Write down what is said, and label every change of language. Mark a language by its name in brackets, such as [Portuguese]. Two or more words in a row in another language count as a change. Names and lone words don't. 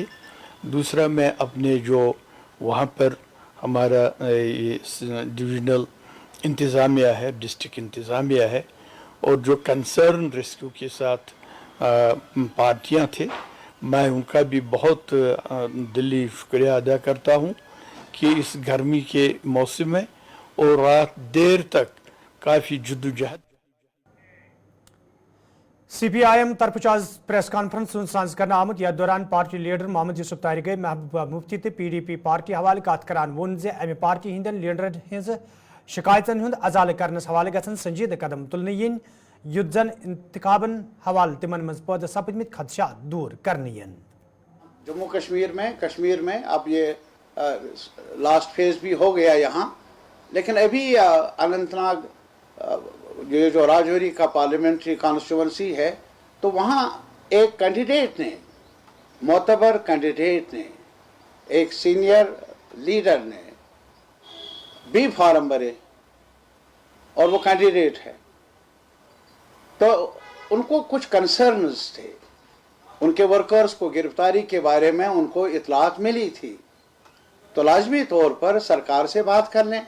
[Hindi] दूसरा, मैं अपने जो वहाँ पर हमारा डिविजनल इंतज़ामिया है, डिस्ट्रिक्ट इंतज़ामिया है, और जो कंसर्न रेस्क्यू के साथ पार्टियां थे, मैं उनका भी बहुत दिली शुक्रिया अदा करता हूं कि इस गर्मी के मौसम में और रात देर तक काफ़ी जद्दोजहद। [Kashmiri] CPIM तरफ आज प्रेस कॉन्फ्रेंस साज कर आमुत, यथ दौरान पार्टी लीडर मोहम्मद यूसुफ तारिक गई महबूबा मुफ्ती तो PDP पार्टी हवाले कत करान वोन जे अमे पार्टी हंदन लीडरन हज शिकायतन हुंद अजाल करनस हवाले गसन संजीदा कदम तुलने यन युद्ध जन इंतखाबन हवाल तिमन मज पैदा सपदमित खदशात दूर करने यन। [Hindi] जम्मू कश्मीर में अब ये लास्ट फेज भी हो गया यहाँ, लेकिन अभी अनंतनाग ये जो राजौरी का पार्लियामेंट्री कॉन्स्टिट्यूंसी है, तो वहाँ एक कैंडिडेट ने, मोतबर कैंडिडेट ने, एक सीनियर लीडर ने भी फार्म भरे और वो कैंडिडेट है, तो उनको कुछ कंसर्न्स थे, उनके वर्कर्स को गिरफ्तारी के बारे में उनको इतलात मिली थी, तो लाजमी तौर पर सरकार से बात कर लें।